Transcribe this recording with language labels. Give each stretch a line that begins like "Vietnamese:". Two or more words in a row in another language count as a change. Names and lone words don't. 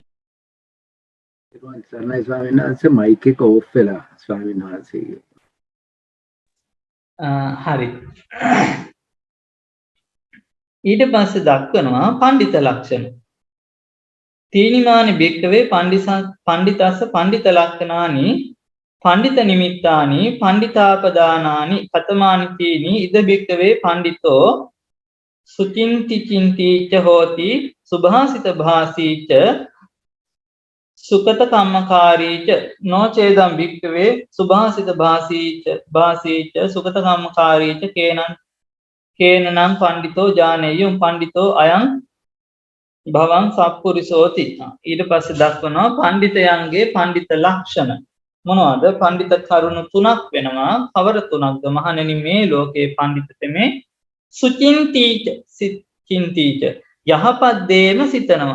Sinhala: සර්ණයි ස්වාමීන් වහන්සේ මයික් එක ඕෆ් වෙලා ස්වාමීන් වහන්සේගේ. හරි. ඊට පස්සේ දක්වනවා පඬිත ලක්ෂණ.
Pali: තීනිමානි භික්ඛවේ පඬිතස්ස පඬිත ලක්ෂණානි පණ්ඩිත නිමිත්තානි පණ්ඩිතාපදානානි කතමානි තීනි ඉද භික්ඛවේ පණ්ඩිතෝ සුචින්ති චින්තිච හෝති සුභාසිත භාසීච සුකත කම්මකාරීච නොචේදම් භික්ඛවේ සුභාසිත භාසීච සුකත කම්මකාරීච කේනං පණ්ඩිතෝ ජානෙය්‍යං පණ්ඩිතෝ අයං භවං සප්පුරිසෝති.
Sinhala: ඊට පස්සේ දක්වනවා පණ්ඩිතයන්ගේ පණ්ඩිත ලක්ෂණ මොනවද? පඬිත කරුණු තුනක් වෙනවා. කවර තුනක්ද මහණෙනි මේ ලෝකේ පඬිත තෙමේ
Pali: සුචින්තිච චින්තිච
Sinhala: යහපත් දේම සිතනවා.